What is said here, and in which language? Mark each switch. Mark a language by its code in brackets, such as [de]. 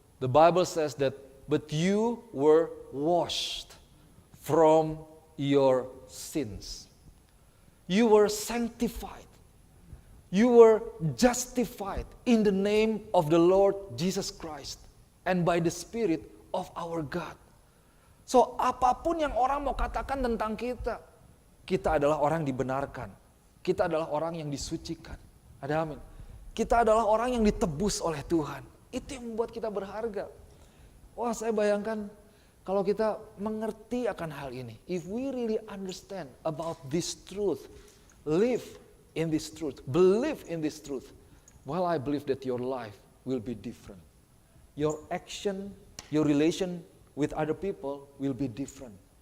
[en] The Bible says that but you were washed from your sins. You were sanctified. You were justified in the name of the Lord Jesus Christ and by the Spirit of our God. [id] So apapun yang orang mau katakan tentang kita, kita adalah orang yang dibenarkan. Kita adalah orang yang disucikan. Ada amin. Kita adalah orang yang ditebus oleh Tuhan. Itu yang membuat kita berharga. Wah, saya bayangkan kalau kita mengerti akan hal ini. [en] If we really understand about this truth, live in this truth, believe in this truth, well, I believe that your life will be different. Your action, your relation with other people will be different.